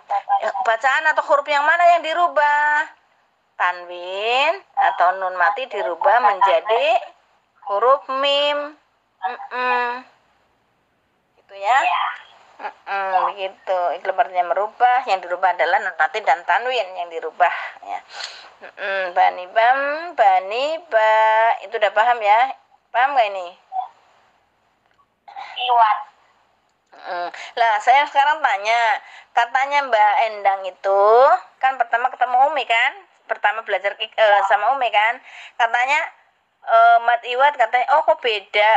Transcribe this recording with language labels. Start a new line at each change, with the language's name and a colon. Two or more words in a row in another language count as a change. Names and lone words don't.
Indonesian: Bacaan atau huruf yang mana yang dirubah? Tanwin atau nun mati dirubah menjadi huruf mim. Gitu ya. Begitu. Iklab artinya merubah, yang dirubah adalah nun mati dan tanwin yang dirubah ya. Bani bam, bani ba. Itu udah paham ya? Paham gak ini? Iwat. Lah saya sekarang tanya, katanya Mbak Endang itu kan pertama ketemu Umi kan, pertama belajar sama Umi kan, katanya mat iwat, katanya oh kok beda.